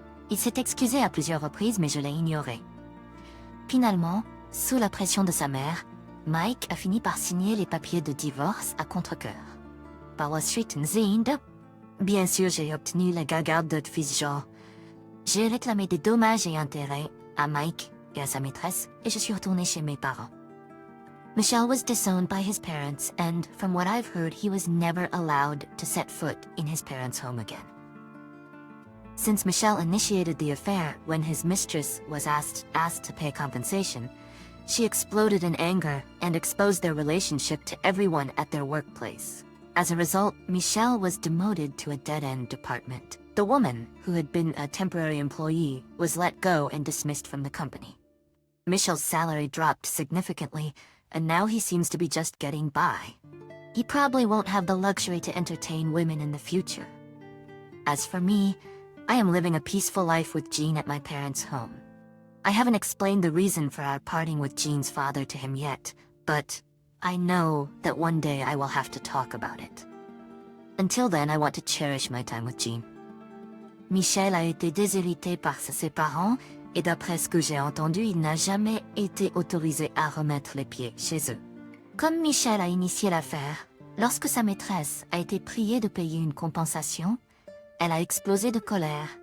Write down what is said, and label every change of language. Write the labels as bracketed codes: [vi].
[fr] Il s'est excusé à plusieurs reprises, mais je l'ai ignoré. Finalement, sous la pression de sa mère, Mike a fini par signer les papiers de divorce à contre-cœur. Par la suite, bien sûr, j'ai obtenu la garde de fils Jean. J'ai réclamé des dommages et intérêts à Mike et à sa maîtresse, et je suis retournée chez mes parents. [en] Michel was disowned by his parents, and from what I've heard, he was never allowed to set foot in his parents' home again. Since Michel initiated the affair when his mistress was asked to pay compensation, she exploded in anger and exposed their relationship to everyone at their workplace. As a result, Michel was demoted to a dead-end department. The woman, who had been a temporary employee, was let go and dismissed from the company. Michel's salary dropped significantly, and now he seems to be just getting by. He probably won't have the luxury to entertain women in the future. As for me, I am living a peaceful life with Jean at my parents' home. I haven't explained the reason for our parting with Jean's father to him yet, but I know that one day I will have to talk about it. Until then, I want to cherish my time with Jean. [fr] Michel a été déshérité par ses parents, et d'après ce que j'ai entendu, il n'a jamais été autorisé à remettre les pieds chez eux. Comme Michel a initié l'affaire, lorsque sa maîtresse a été priée de payer une compensation, elle a explosé de colère